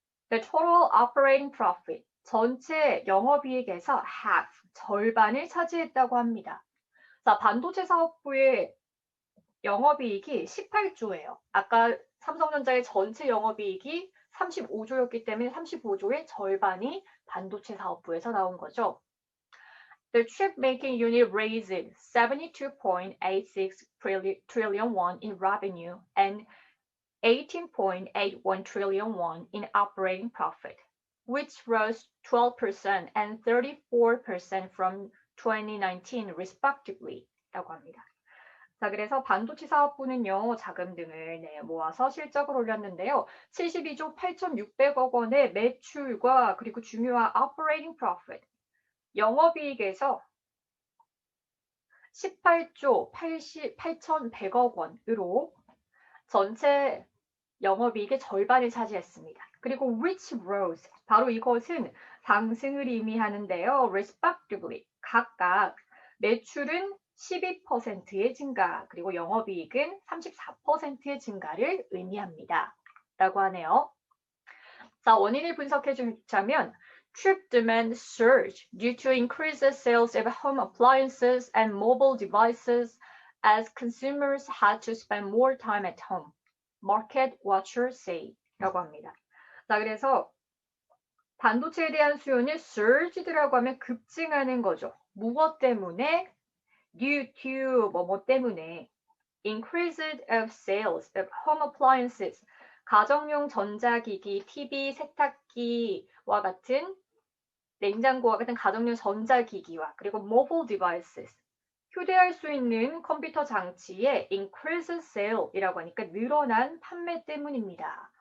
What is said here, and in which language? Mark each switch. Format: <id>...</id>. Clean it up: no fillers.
<en>The total operating profit,</en> <ko>전체 영업이익에서</ko> <en>half,</en> <ko>절반을 차지했다고 합니다. 자, 반도체 사업부의 영업이익이 18조예요. 아까 삼성전자의 전체 영업이익이 35조였기 때문에 35조의 절반이 반도체 사업부에서 나온 거죠.</ko> <en>The chip making unit raised 72.86 trillion won in revenue and 18.81 trillion won in operating profit, which rose 12% and 34% from 2019 respectively</en> <ko>라고 합니다. 자, 그래서 반도체 사업부는요, 자금 등을 모아서 실적을 올렸는데요. 72조 8,600억 원의 매출과 그리고 중요한</ko> <en>operating profit,</en> <ko>영업이익에서 18조 8,100억 원으로 전체 영업이익의 절반을 차지했습니다. 그리고</ko> <en>which rose,</en> <ko>바로 이것은 상승을 의미하는데요.</ko> <en>respectively,</en> <ko>각각 매출은 12%의 증가, 그리고 영업이익은 34%의 증가를 의미합니다. 라고 하네요. 자, 원인을 분석해 주자면</ko> <en>chip demand surged due to increased sales of home appliances and mobile devices as consumers had to spend more time at home. Market watchers say</en> <ko>라고 합니다. 자, 그래서 반도체에 대한 수요는</ko> <en>surged</en> <ko>라고 하면 급증하는 거죠. 무엇 때문에?</ko> <en>Due to 뭐뭐 때문에 increased of sales of home appliances,</en> <ko>가정용 전자기기, TV, 세탁기와 같은 냉장고와 같은 가정용 전자기기와 그리고</ko> <en>mobile devices,</en> <ko>휴대할 수 있는 컴퓨터 장치의</ko> <en>increased sale</en> <ko>이라고 하니까 늘어난 판매 때문입니다.</ko>